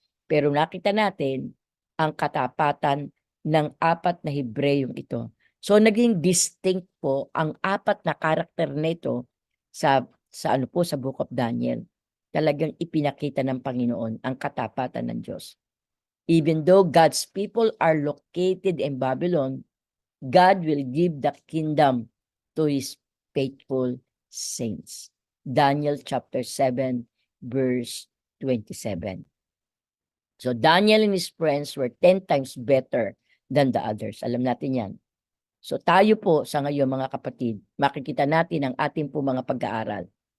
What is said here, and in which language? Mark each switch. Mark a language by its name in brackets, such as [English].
[Filipino] Pero nakita natin ang katapatan ng 4 na Hebreyong ito. So naging distinct po ang 4 na karakter nito sa ano po, sa Book of Daniel. Talagang ipinakita ng Panginoon ang katapatan ng Diyos. [English] Even though God's people are located in Babylon, God will give the kingdom to His faithful saints. Daniel chapter 7 verse 27. So Daniel and his friends were 10 times better than the others. [Filipino] Alam natin yan. So tayo po sa ngayon mga kapatid, makikita natin ang ating po mga pag-aaral.